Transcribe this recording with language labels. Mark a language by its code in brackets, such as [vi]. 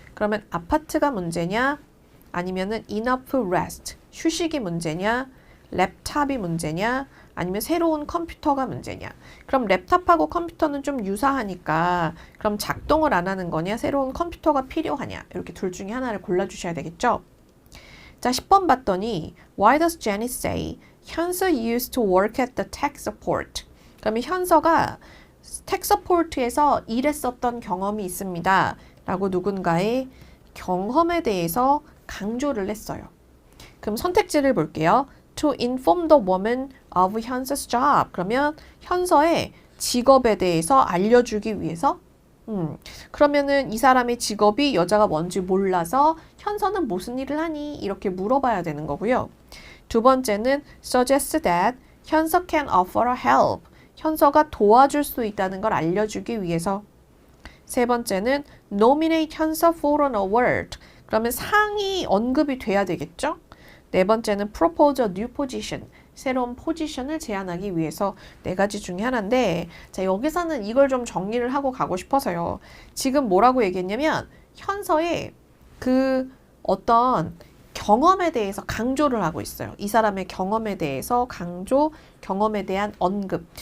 [ko] 그러면 아파트가 문제냐? 아니면은 enough rest, 휴식이 문제냐? 랩탑이 문제냐? 아니면 새로운 컴퓨터가 문제냐? 그럼 랩탑하고 컴퓨터는 좀 유사하니까 그럼 작동을 안 하는 거냐? 새로운 컴퓨터가 필요하냐? 이렇게 둘 중에 하나를 골라주셔야 되겠죠? 자, 10번 봤더니 [en] Why does Jenny say 현서 used to work at the tech support? [ko] 그러면 현서가 tech support에서 일했었던 경험이 있습니다. 라고 누군가의 경험에 대해서 강조를 했어요. 그럼 선택지를 볼게요. [en] To inform the woman of 현서's job. [ko] 그러면 현서의 직업에 대해서 알려주기 위해서 그러면은 이 사람의 직업이 여자가 뭔지 몰라서 현서는 무슨 일을 하니? 이렇게 물어봐야 되는 거고요. 두 번째는 [en] suggest that 현서 can offer a help. [ko] 현서가 도와줄 수 있다는 걸 알려주기 위해서. 세 번째는 [en] nominate 현서 for an award. [ko] 그러면 상이 언급이 돼야 되겠죠? 네 번째는 [en] propose a new position. [ko] 새로운 포지션을 제안하기 위해서 네 가지 중에 하나인데, 자, 여기서는 이걸 좀 정리를 하고 가고 싶어서요. 지금 뭐라고 얘기했냐면, 현서의 그 어떤 경험에 대해서 강조를 하고 있어요. 이 사람의 경험에 대해서 강조, 경험에 대한 언급.